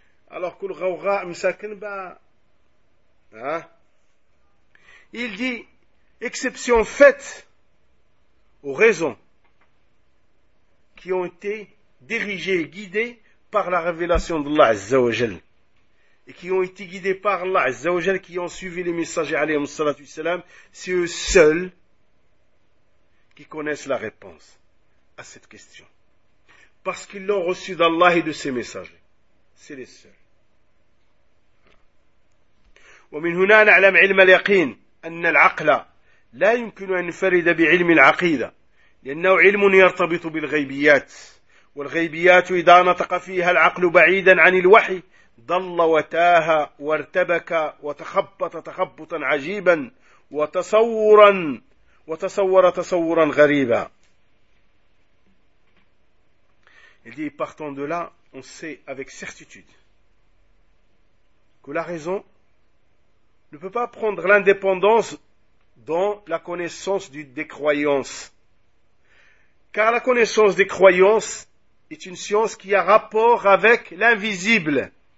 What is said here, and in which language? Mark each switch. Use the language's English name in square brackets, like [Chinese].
[French] Alors que le Gawra Msakenba, il dit exception faite aux raisons qui ont été dirigées et guidées par la révélation d'Allah Azza wa Jal et qui ont été guidées par Allah Azza wa Jal, qui ont suivi les messagers alayhi salatu wa salam, c'est eux seuls qui connaissent la réponse à cette question. Parce qu'ils l'ont reçu d'Allah et de ses messagers. C'est les seuls. [Arabic] ومن هنا نعلم علم اليقين أن العقل لا يمكن أن يفرد بعلم العقيدة لأنه علم يرتبط بالغيبيات والغيبيات إذا نطق فيها العقل بعيدا عن الوحي ضل وتاه وارتبك وتخبط تخبطا عجيبا وتصورا وتصور تصورا غريبا. [French] Il dit partant de là on sait avec certitude que la raison ne peut pas prendre l'indépendance dans la connaissance des croyances. Car la connaissance des croyances est une science qui a rapport avec l'invisible.